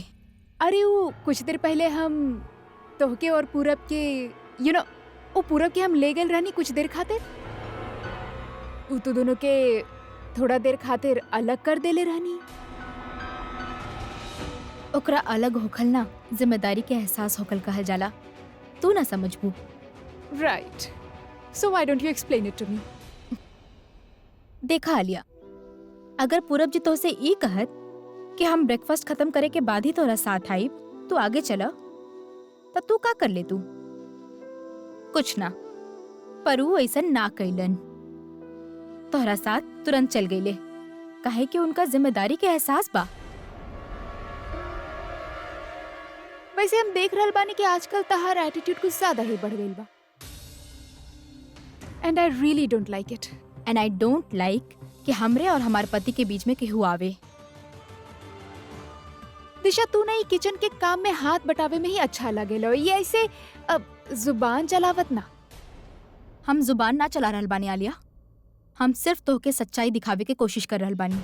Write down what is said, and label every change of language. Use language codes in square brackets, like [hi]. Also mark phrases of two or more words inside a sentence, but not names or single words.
[bho] अरे वो कुछ देर पहले हम तोहके और पूरब के वो पूरब के हम ले गए रहनी कुछ देर खातिर। उ तो दोनों के थोड़ा देर खातिर अलग कर देले रहनी। ओकरा अलग होखल ना जिम्मेदारी के एहसास होखल कहल जाला, तू ना समझबू। [en] Right, so why don't you explain it to me? [bho] देखा आलिया, अगर पूरब जी तो से ई कहत कि हम ब्रेकफास्ट खत्म करे के बाद ही तोरा साथ आई, तू आगे चला तब तू का कर ले तू? कुछ ना, पर ऊ ऐसा ना कैलन, तोहरा साथ तुरंत चल गईले, काहे कि उनका जिम्मेदारी के एहसास बा। वैसे हम देख रहल बानी कि आजकल तहार एटीट्यूड कुछ ज्यादा ही बढ़ गईल बा, [en] And I really don't like it. And I don't like [bho] कि हमरे और हमारे पति के बीच में केहू आवे। दिशा, तू नहीं किचन के काम में हाथ बटावे में ही अच्छा लगेलो, ये ऐसे जुबान चलावत ना। हम जुबान ना चला रहल बानी आलिया, हम सिर्फ तोहके सच्चाई दिखावे के कोशिश कर रहल बानी।